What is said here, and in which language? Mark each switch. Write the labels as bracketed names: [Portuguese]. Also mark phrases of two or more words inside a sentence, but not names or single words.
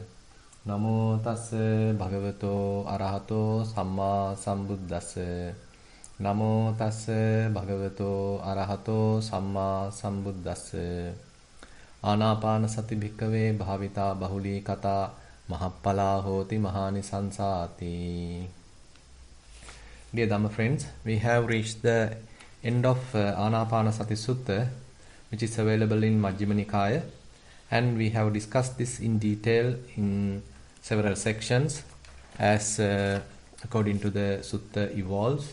[Pali] Namo tassa bhagavato arahato samma sambuddhassa. Namo tassa bhagavato arahato samma sambuddhassa. Anapanasati bhikkhave bhavita bahuli kata mahappala hoti mahanisansati. [English] Dear Dhamma friends, we have reached the end of Anapanasati Sutta, which is available in Majjhima Nikaya, and we have discussed this in detail in several sections as according to the Sutta evolves.